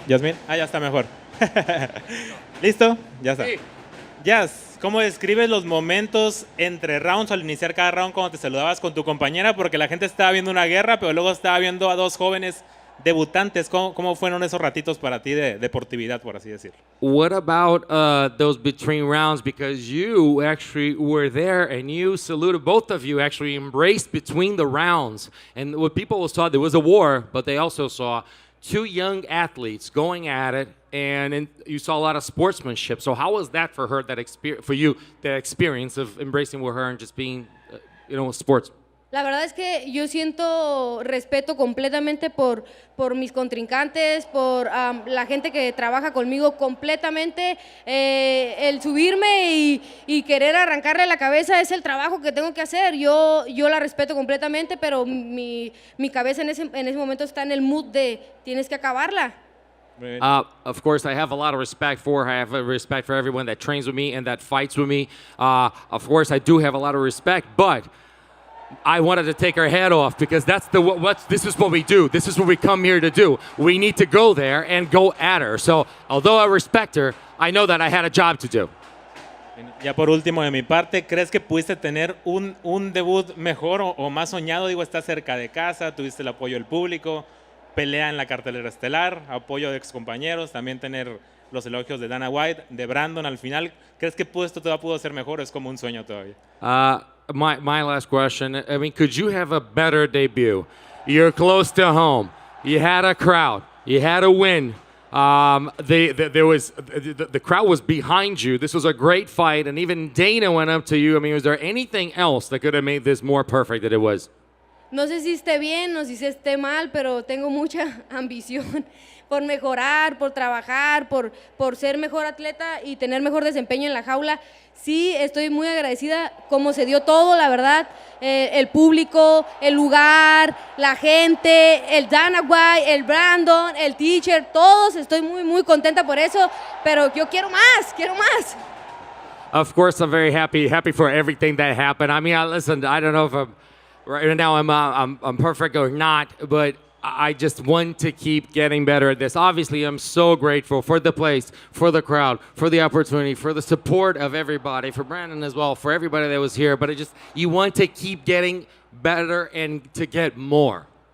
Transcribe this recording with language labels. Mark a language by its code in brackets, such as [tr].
[es] Yazmin, ya está mejor. ¿Listo? Ya está. Sí. Yaz, ¿cómo describes los momentos entre rounds al iniciar cada round cuando te saludabas con tu compañera? Porque la gente estaba viendo una guerra, pero luego estaba viendo a dos jóvenes debutantes. ¿Cómo fueron esos ratitos para ti de deportividad, por así decirlo? [en] What about those between rounds? Because you actually were there and you saluted, both of you actually embraced between the rounds. And what people saw, there was a war, but they also saw two young athletes going at it, and you saw a lot of sportsmanship. So how was that for her, for you, the experience of embracing with her and just being, sports? [es] La verdad es que yo siento respeto completamente por mis contrincantes, por la gente que trabaja conmigo completamente. El subirme y querer arrancarle la cabeza es el trabajo que tengo que hacer. Yo la respeto completamente, pero mi cabeza en ese momento está en el mood de tienes que acabarla. [en] Of course, I have a lot of respect for her. I have a respect for everyone that trains with me and that fights with me. Of course, I do have a lot of respect, but I wanted to take her head off because this is what we do. This is what we come here to do. We need to go there and go at her. So, although I respect her, I know that I had a job to do. [es] Ya por último, de mi parte, ¿crees que pudiste tener un debut mejor o más soñado? Digo, estás cerca de casa, tuviste el apoyo del público, pelea en la cartelera estelar, apoyo de excompañeros, también tener los elogios de Dana White, de Brandon al final. ¿Crees que esto todavía pudo ser mejor o es como un sueño todavía? [en] My last question, I mean, could you have a better debut? You're close to home. You had a crowd. You had a win. The crowd was behind you. This was a great fight, and even Dana went up to you. I mean, was there anything else that could have made this more perfect than it was? [es] No sé si esté bien o si esté mal, pero tengo mucha ambición por mejorar, por trabajar, por ser mejor atleta y tener mejor desempeño en la jaula. Sí, estoy muy agradecida cómo se dio todo, la verdad, el público, el lugar, la gente, el Dana White, el Brandon, el teacher, todos, estoy muy, muy contenta por eso, pero yo quiero más. [en] Of course, I'm very happy for everything that happened. I mean, listen, I don't know if right now I'm perfect or not, but I just want to keep getting better at this. Obviously, I'm so grateful for the place, for the crowd, for the opportunity, for the support of everybody, for Brandon as well, for everybody that was here. But you want to keep getting better and to get more.